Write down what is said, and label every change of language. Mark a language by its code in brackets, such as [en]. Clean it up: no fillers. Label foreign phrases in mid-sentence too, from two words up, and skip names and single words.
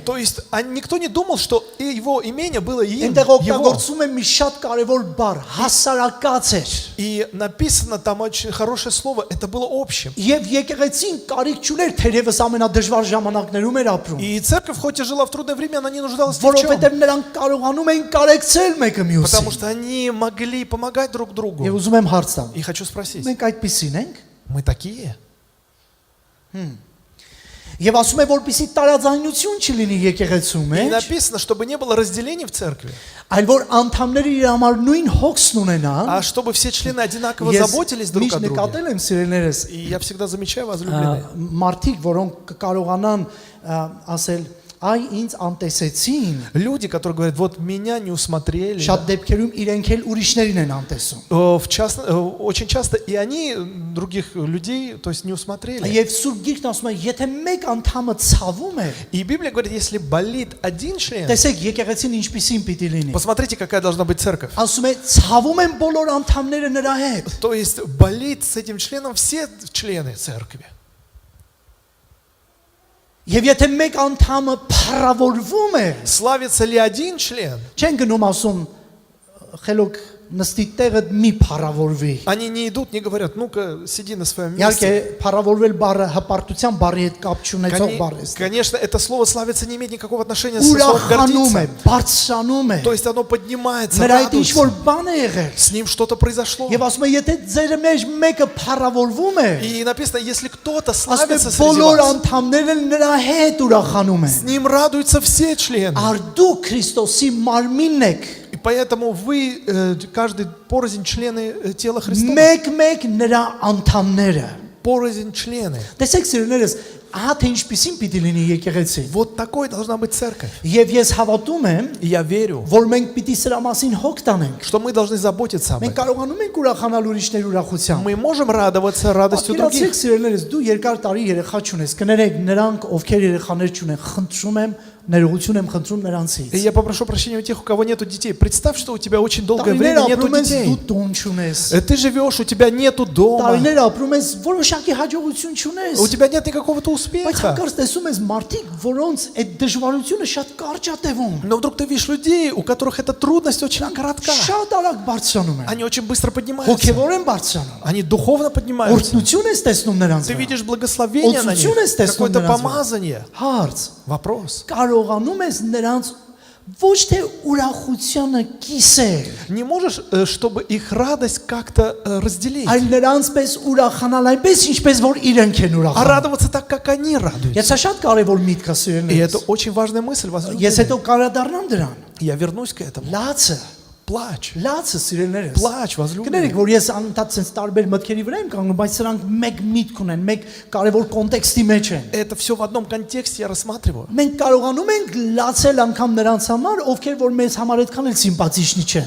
[ru] то есть никто не думал, что его имение было им, [hy] Այնտեղ [ru] его. [hy] օգտագործում է մի շատ կարևոր բառ՝ հասարակած էր։ [ru] И написано там очень хорошее слово, это было общим. [hy] Եվ եկեղեցին կարիք չուներ, թերևս ամենադժվար ժամանակներում էր ապրում, [ru] И церковь, хоть и жила в трудное время, она не нуждалась ни в чем. [hy] որովհետև նրանք կարողանում էին կարեկցել մեկը [ru] Потому [hy] մյուսին։ [ru] что они могли помогать друг другу. [hy] Եվ ուզում եմ հարց տամ։ [ru] И хочу спросить, [hy] Մենք այդպիսին ենք։ [ru] мы такие? [hy] Եվ ասում է, որպեսի տարաձայնություն չլինի եկեղեցու [ru] И [hy] մեջ, [ru] написано, чтобы не было разделений в церкви, [hy] այլ որ անդամները իր համար նույն հոգսն ունենան։ [ru] а чтобы все члены одинаково [hy] Ես [ru] заботились друг о [hy] միշտ [ru] друге. [hy] նկատել եմ սիրելիներս, [ru] И я всегда замечаю, возлюбленные, [hy] մարդիկ, որոնք կարողանան ասել, այ ինձ անտեսեցին, [ru] люди, которые говорят, вот меня не усмотрели, [hy] շատ դեպքերում իրենք էլ ուրիշներին են անտեսում։ [ru] очень часто и они других людей, то есть не усмотрели. [hy] Եվ Սուրբ Գիրքն ասում է, եթե մեկ անդամը ցավում է, [ru] И Библия говорит, если болит один член, [hy] տեսեք եկեղեցին ինչպիսին պիտի լինի։ [ru] посмотрите, какая должна быть церковь. [hy] Ասում է, ցավում են բոլոր անդամները նրա հետ։ [ru] То есть болит с этим членом все члены церкви. [hy] Եվ եթե մեկ անդամը փառավորվում է, [ru] Славится ли один член? [hy] չեն գնում ասում խելոք նստի տեղը մի փառավորվի։ [ru] Они не идут, не говорят, ну-ка, сиди на своем [hy] Իհարկե [ru] месте. [hy] փառավորվել բառը հպարտության բառի հետ կապ չունեցող բառ է։ [ru] Конечно, это слово славится не имеет никакого отношения со словом [hy] Ուրախանում է, [ru] гордиться. [hy] բարձրանում է։ [ru] То есть оно поднимается, [hy] Նրա հետ ինչ որ [ru] радуется. [hy] բան է եղել։ [ru] С ним что-то произошло. [hy] Եվ ասում է, եթե ձեր մեջ մեկը փառավորվում է, [ru] И написано, если кто-то [hy] ասում է [ru] славится среди [hy] բոլոր [ru] вас, [hy] անդամները նրա հետ ուրախանում [ru] с [hy] են։ [ru] ним радуются все члены. [hy] Արդու Քրիստոսի մարմինն եք։ [ru] И поэтому вы, каждый порознь члены тела Христова. [hy] Մեկ-մեկ նրա անդամները։ [ru] Порознь члены. [hy] Տեսեք սիրելիներս, ահա թե ինչպեսին պիտի լինի եկեղեցի։ [ru] Вот такой должна быть церковь. [hy] Եվ ես հավատում եմ, [ru] И я верю, [hy] որ մենք պիտի սրա մասին հոգ տանենք։ [ru] что мы должны заботиться об [hy] Մենք [ru] этом. [hy] կարողանում ենք ուրախանալ ուրիշների ուրախությամբ։ [ru] Мы можем радоваться радостью [hy] Պատկերացրեք [ru] других. [hy] սիրելիներս, դու երկար տարի երեխա չունես, կներեք նրանք, ովքեր երեխաներ չունեն, խնդրում եմ, ներողություն եմ խնդրում նրանցից։ [ru] И я попрошу прощения у тех, у кого нету детей. Представь, что у тебя очень долгое [hy] Տարիներ [ru] время нету [hy] ապրում ես, [ru] детей. [hy] դու տուն չունես։ [ru] Ты живешь, у тебя нету дома, [hy] Տարիներ ապրում ես, որոշակի հաջողություն չունես։ [ru] у тебя нет никакого-то [hy] Բայց [ru] успеха. [hy] հանկարծ տեսում ես մարդիկ, որոնց այդ դժվարությունը շատ կարճ է տևում։ [ru] Но вдруг ты видишь людей, у которых эта трудность очень коротка. [hy] Շատ արագ բարձրանում են։ [ru] Они очень быстро поднимаются. [hy] Հոգևոր են բարձրանում։ [ru] Они духовно поднимаются. [hy] Օրհնություն ես տեսնում նրանց [ru] Ты [hy] վրա։ [ru] видишь благословение на них, Отсутствие естественного какое-то названия. помазание. [hy] Հարց. [ru] Вопрос. [hy] Կարողանում ես նրանց ոչ թե ուրախությունը կիսել, [ru] Не можешь, чтобы их радость как-то разделить, [hy] այլ նրանցպես ուրախանալ այնպես, ինչպես որ իրենք են [ru] а [hy] ուրախանում։ [ru] радоваться так, как они радуются. [hy] Ես շատ կարևոր միտք [ru] И [hy] ասել [ru] это очень важная мысль, [hy] Ես [ru] возлюбленные. [hy] հետո կարադառնամ դրան։ [ru] Я вернусь к этому. [hy] Լացը, [ru] Плачь, [hy] լացը սիրելներս։ [ru] плачь, возлюбленные. [hy] Կներեք, որ ես անընդհատ sense տարբեր մտքերի վրա եմ կանգնում, բայց սրանք մեկ միտք ունեն, մեկ կարևոր կոնտեքստի մեջ են։ [ru] Это все в одном контексте я рассматриваю. [hy] Մենք կարողանում ենք լացել անգամ նրանց համար, ովքեր որ մեզ համար այդքան էլ սիմպաթիչնի չեն։